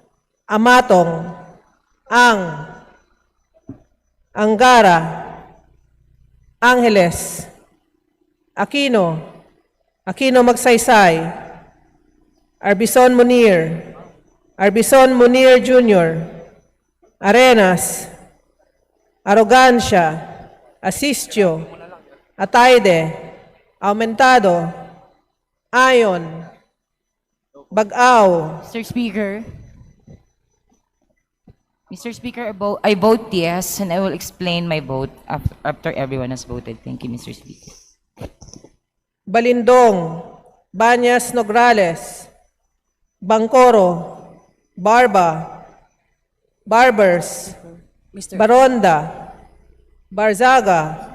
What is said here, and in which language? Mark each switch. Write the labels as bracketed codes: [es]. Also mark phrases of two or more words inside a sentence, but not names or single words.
[en] Amatong, Angara, Angeles, Aquino, Aquino Magsaysay, Arbison Munir, Arbison Munir Jr., Arenas, Arrogancia, Asistio, Ataide, Aumentado, Ayon, Bag-aw, Mr. Speaker, I vote yes, and I will explain my vote after everyone has voted. Thank you, Mr. Speaker. Balindong, Banyas Nograles, Bangkoro, Barba, Barbers, Baronda, Barzaga,